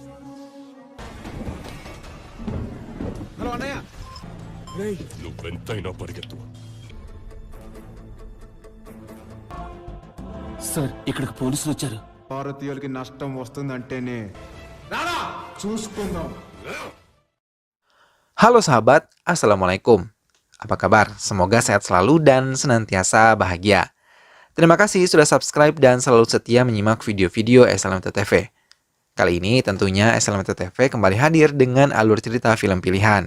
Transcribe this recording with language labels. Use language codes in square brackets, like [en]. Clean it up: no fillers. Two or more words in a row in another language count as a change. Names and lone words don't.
[te] హలో అన్నయ్య. నువ్వెంతైనా పరిగెత్తు. సార్, ఇక్కడికి పోలీసులు వచ్చారు. భారతీయులకి నష్టం వస్తుందంటేనే రారా చూసుకుందాం. [id] Halo sahabat, Assalamualaikum. Apa kabar? Semoga sehat selalu dan senantiasa bahagia. Terima kasih sudah subscribe dan selalu setia menyimak video-video SLMT TV. Kali ini tentunya SLMT TV kembali hadir dengan alur cerita film pilihan.